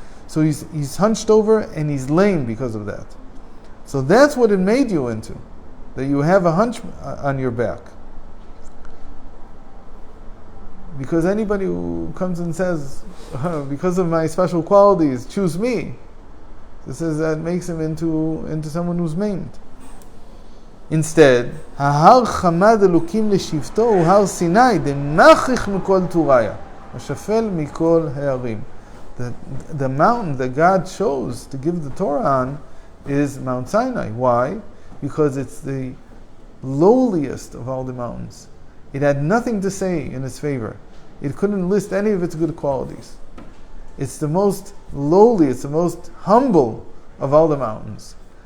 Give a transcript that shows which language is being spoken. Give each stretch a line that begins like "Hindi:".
English: So he's hunched over and he's lame because of that. So that's what it made you into, that you have a hunch on your back. Because anybody who comes and says, because of my special qualities, choose me, this is that makes him into someone who's maimed. Instead,
Hebrew: ההר חמד אלוקים לשבטו הוא הר סיני
Aramaic: דמכריך מכל טוריה
Hebrew: ושפל מכל הערים.
English: The mountain that God chose to give the Torah on is Mount Sinai. Why? Because it's the lowliest of all the mountains. It had nothing to say in its favor. It couldn't list any of its good qualities. It's the most lowly, it's the most humble of all the mountains.